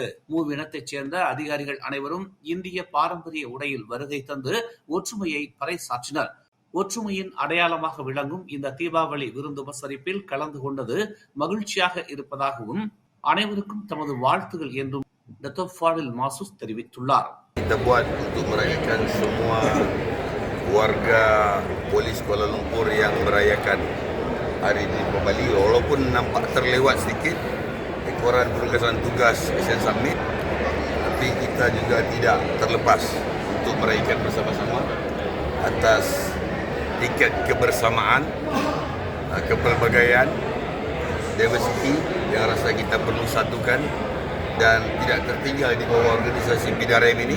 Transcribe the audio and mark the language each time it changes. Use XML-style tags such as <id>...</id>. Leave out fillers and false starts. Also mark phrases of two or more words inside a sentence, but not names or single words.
<ta>மூவினத்தைச் சேர்ந்த அதிகாரிகள் அனைவரும் இந்திய பாரம்பரிய உடையில் வருகை தந்து ஒற்றுமையை பறைசாற்றினர். ஒற்றுமையின் அடையாளமாக விளங்கும் இந்த தீபாவளி விருந்து உபசரிப்பில் கலந்து கொண்டது மகிழ்ச்சியாக இருப்பதாகவும் அனைவருக்கும் தமது வாழ்த்துகள் என்றும் டத்தோ ஃபாடில் மாசூஸ் தெரிவித்துள்ளார்.</ta> <ms>Kita buat untuk merayakan semua warga polis Kuala Lumpur yang merayakan hari ini di Bali, walaupun nampak terlewat sedikit ekoran penugasan tugas Asian Summit, tapi kita juga tidak terlepas untuk merayakan bersama-sama atas tiket kebersamaan, kepelbagaian, diversity yang rasa kita perlu satukan dan tidak tertinggal di bawah organisasi PDRM ini.</ms>